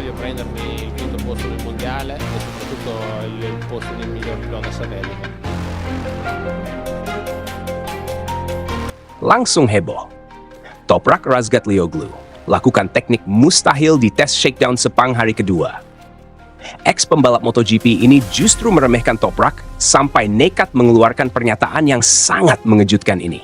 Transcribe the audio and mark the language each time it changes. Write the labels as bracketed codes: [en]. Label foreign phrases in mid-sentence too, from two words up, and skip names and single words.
[it] prendermi il quinto posto nel mondiale e soprattutto il posto nel miglior pilota satellite. [id] Langsung heboh. Toprak Razgatlioglu lakukan teknik mustahil di tes shakedown Sepang hari kedua. Ex-pembalap MotoGP ini justru meremehkan Toprak sampai nekat mengeluarkan pernyataan yang sangat mengejutkan ini.